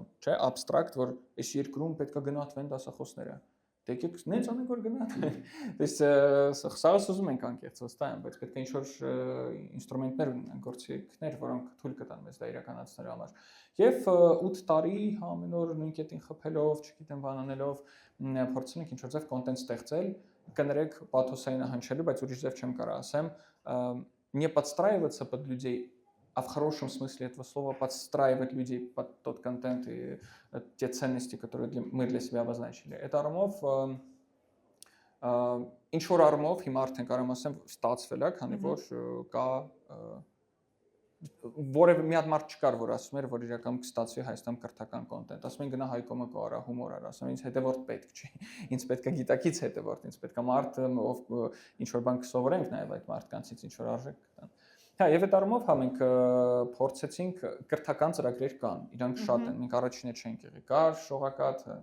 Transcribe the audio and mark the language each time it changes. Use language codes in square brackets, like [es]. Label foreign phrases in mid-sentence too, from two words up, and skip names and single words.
[hy] չէ՞, abstract, որ այս երկրում պետքա գնահատվեն դասախոսները։ Եկեք նենց անենք որ գնահատվեն։ Դες սաղս ուզում ենք անկեղծ ոստայեմ, բայց պետք է ինչ-որ ինստրումենտներ ունենան, գործիքներ, որոնք թույլ կտան մեզ դա իրականացնելու համար։ Եվ 8 տարի ամեն օր նույն կետին խփելով, չգիտեմ, բանանելով, փորձում ենք ինչ-որ ձև կոնտենտ стեղծել, կներեք պաթոսային հնչելու, բայց ուրիշ ձև չեմ կարող ասեմ, [ru] не подстраиваться под людей, а в хорошем смысле этого слова подстраивать людей под тот контент и те ценности, которые мы для себя обозначили. [hy] Это արմով ինչ որ արմով հիմա արդեն կարող եմ ասեմ ստացվել է, քանի որ կա որևէ մի հատ մարդ չկար, որ ասում էր, որ իրական կստացվի Հայաստանում կրթական կոնտենտ։ Ասում են գնա Հայկոմը կորա, հումոր արա, ասում են ինձ հետևորդ պետք չի։ Ինձ պետք է գիտակից հետևորդ, ինձ պետք է մարդ, ով ինչ որ բան կսովորենք նաև այդ մարդկանցից ինչ որ արժեք կտան։ Հա, եւ այդ առումով հա մենք փորձեցինք կրթական ծրագրեր կան, իրանք շատ են, մենք առաջինը չենք եղի, կար շողակաթ,